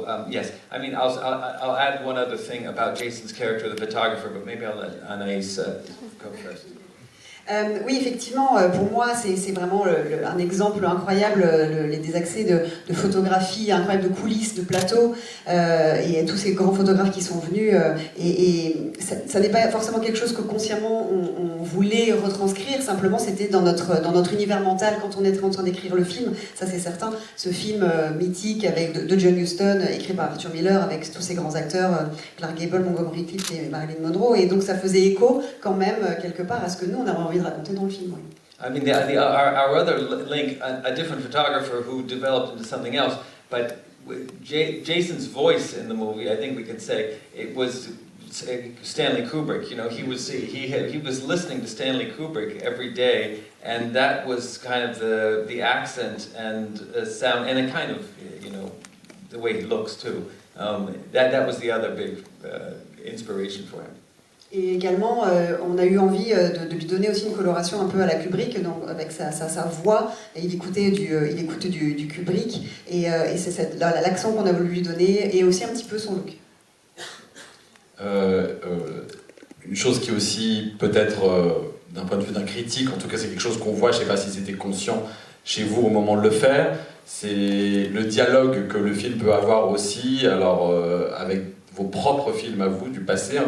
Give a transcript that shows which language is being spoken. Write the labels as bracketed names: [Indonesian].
[English] Yes, I mean, I'll add one other thing about Jason's character, the photographer, but maybe I'll let Anaïs go first. [French] Oui, effectivement, pour moi, c'est vraiment un exemple incroyable, des accès de photographie incroyables, de coulisses, de plateaux, et tous ces grands photographes qui sont venus. Et ça n'est pas forcément quelque chose que consciemment on voulait retranscrire, simplement c'était dans notre univers mental quand on était en train d'écrire le film, ça c'est certain. Ce film mythique de John Huston, écrit par Arthur Miller, avec tous ces grands acteurs, Clark Gable, Montgomery Clift et Marilyn Monroe, et donc ça faisait écho quand même quelque part à ce que nous on avait envie de raconter dans le film. Oui. [English] I mean, our other link, a different photographer who developed into something else, but Jason's voice in the movie, I think we could say, it was Stanley Kubrick. You know, he was listening to Stanley Kubrick every day, and that was kind of the accent and sound, and a kind of, you know, the way he looks too. That was the other big inspiration for him. [French] Et également, on a eu envie de lui donner aussi une coloration un peu à la Kubrick, donc avec sa voix. Et il écoute du Kubrick, et c'est l'accent qu'on a voulu lui donner, et aussi un petit peu son look. Une chose qui est aussi peut-être d'un point de vue d'un critique, en tout cas c'est quelque chose qu'on voit, je ne sais pas si c'était conscient chez vous au moment de le faire, c'est le dialogue que le film peut avoir aussi, alors avec vos propres films à vous du passé.